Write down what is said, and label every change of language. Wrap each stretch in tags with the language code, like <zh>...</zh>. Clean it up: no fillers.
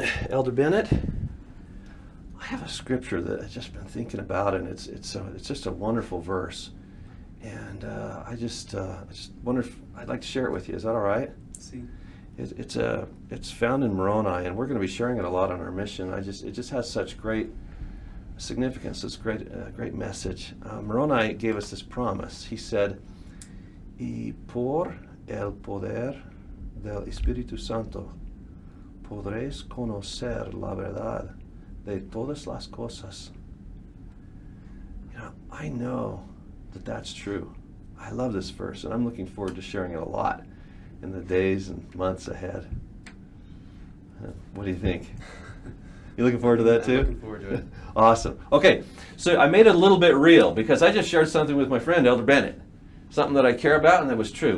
<en>Elder Bennett, I have a scripture that I've just been thinking about, and it's just a wonderful verse, and I just wonder if I'd like to share it with you. Is that all right? See. It's found in Moroni, and we're going to be sharing it a lot on our mission. It just has such great significance. It's great message. Moroni gave us this promise.</en> <es>He said, "Y por el poder del Espíritu Santo podréis conocer la verdad de todas las cosas."</es> <en>I know that that's true. I love this verse, and I'm looking forward to sharing it a lot in the days and months ahead. What do you think? You looking forward to that too? I'm looking forward to it. Awesome. Okay, so I made it a little bit real because I just shared something with my friend Elder Bennett, something that I care about and that was true.</en>